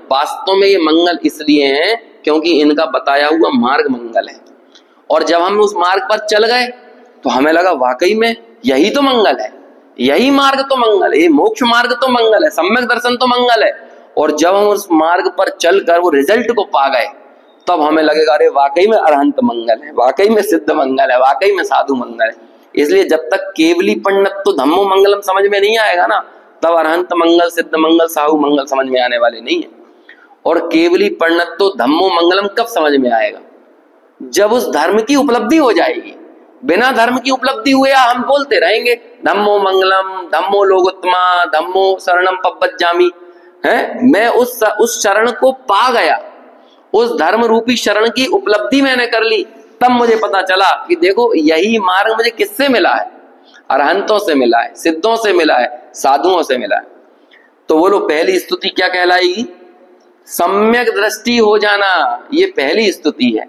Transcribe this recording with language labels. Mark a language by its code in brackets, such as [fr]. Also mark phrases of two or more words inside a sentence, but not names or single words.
[hi] वास्तव में ये मंगल इसलिए है क्योंकि इनका बताया हुआ मार्ग मंगल है, और जब हम उस मार्ग पर चल गए तो हमें लगा वाकई में यही तो मंगल है, यही मार्ग तो मंगल है, ये मोक्ष मार्ग तो मंगल है, सम्यक दर्शन तो मंगल है। और जब हम उस मार्ग पर चलकर वो रिजल्ट को पा गए, तब हमें लगेगा अरे वाकई में अरहंत मंगल है, वाकई में सिद्ध मंगल है, वाकई में साधु मंगल है। इसलिए जब तक [pra] केवली पंडित तो धम्मो मंगलम [hi] समझ में नहीं आएगा ना, तब अरहंत मंगल, सिद्ध मंगल, साहू मंगल समझ में आने वाले नहीं है। और [pra] केवली पंडित तो धम्मो मंगलम [hi] कब समझ में आएगा? जब उस धर्म की उपलब्धि हो जाएगी। बिना धर्म की उपलब्धि हुए हम बोलते रहेंगे [pra] धम्मो मंगलम, धम्मो लोकोत्तमा, धम्मो शरणम पब्बज्जामि, [hi] है। मैं उस शरण को पा गया, उस धर्म रूपी शरण की उपलब्धि मैंने कर ली, तब मुझे पता चला कि देखो यही मार्ग मुझे किससे मिला है? अरहंतों से मिला है, सिद्धों से मिला है, साधुओं से मिला है। तो बोलो पहली स्तुति क्या कहलाएगी? सम्यक दृष्टि हो जाना, ये पहली स्तुति है।